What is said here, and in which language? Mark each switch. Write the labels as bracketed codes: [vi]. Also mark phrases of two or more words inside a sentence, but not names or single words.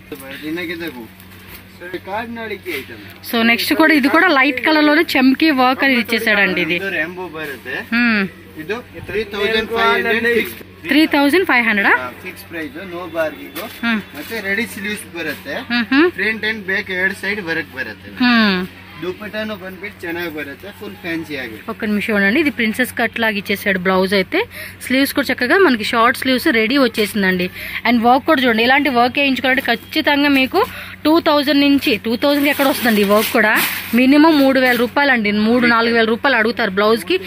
[te] సో నెక్స్ట్ కూడా ఇది కూడా [en] light color [te] లోనే చమ్కీ వర్క్ అనేది ఇచ్చేసాడండి. ఇది 3500 [en] fix price, no bargaining. [kn] ಮತ್ತೆ [en] ready sleeves [kn] ಬರುತ್ತೆ. [en] front and back [kn] ಎರಡು [en] side work [kn] ಬರುತ್ತೆ. దుపట్టాను ಬಂದ್ಬಿಟ್ಟು ಚೆನ್ನಾಗಿ ಬರುತ್ತೆ, [en] full fancy [kn] ఆಗಿ. [te] ఒక్క నిమిషం ఉండండి. ఇది [en] princess cut [te] లాగా ఇచ్చేసాడు బ్లౌజ్ అయితే. స్లీవ్స్ కూడా చక్కగా మనకి [en] short sleeves ready [te] వచ్చేసిందండి. [en] and work [te] కూడా చూడండి. ఇలాంటి వర్క్ వేయించుకోవాలంటే ఖచ్చితంగా మీకు 2000 నుంచి 2000 ఎక్కడ వస్తుందండి. ఈ వర్క్ కూడా మినిమం 3000 రూపాయలు అండి. 3-4000 రూపాయలు అడుగుతారు బ్లౌజ్ కి.